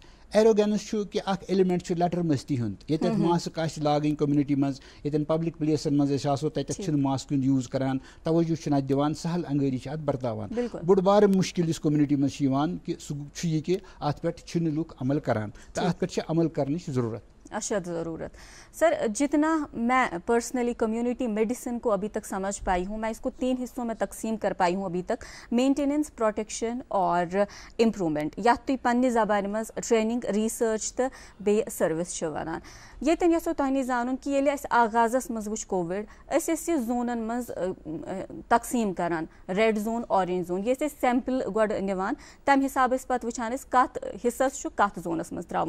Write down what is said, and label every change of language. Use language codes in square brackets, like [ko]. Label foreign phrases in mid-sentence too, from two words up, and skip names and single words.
[ks] ایروگینس چھُ کہِ اکھ ایلیمنٹ چھُ لٹر مستی ہُنٛد, ییٚتٮ۪تھ ماسک آسہِ لاگٕنۍ کومنٹی منٛز, ییٚتٮ۪ن پبلک پلیسن منٛز أسۍ آسو تتٮ۪تھ چھِنہٕ ماسک ہُنٛد یوٗز کران, توجہ چھُنہٕ اتھ دِوان, سہل انگٲری چھِ اتھ برتاوان. بوٚڑ بارٕ مُشکِل یُس کومنٹی منٛز چھُ یِوان کہِ سُہ چھُ یہِ کہِ اتھ پٮ۪ٹھ چھِنہٕ لُکھ عمل کران تہٕ اتھ پٮ۪ٹھ چھِ عمل کرنٕچ ضروٗرت. [ur] اشد ضرورت. سر جتنا میں پرسنلی [en] community medicine [ur] کو ابھی تک سمجھ پائی ہوں, میں اس کو 3 حصوں میں تقسیم کر پائی ہوں ابھی تک, مینٹیننس, پروٹیکشن اور امپرومنٹ, [ks] یتھ تُہۍ پننہِ زبانہِ منٛز ٹریننگ, ریسرچ تہٕ بیٚیہِ سٔروِس چھِ ونان. ییٚتٮ۪ن یژھو تۄہہِ نِش زانُن کہِ ییٚلہِ اَسہِ آغازس منٛز وٕچھ کووِڈ, أسۍ ٲسۍ یہِ زونن منٛز تقسیٖم کران, [en] red zone, orange zone, [ks] یہِ ٲسۍ أسۍ سیمپل گۄڈٕ نِوان, تمہِ حساب ٲسۍ پتہٕ وٕچھان أسۍ کتھ حصس چھُ کتھ زونس منٛز ترٛاوُن.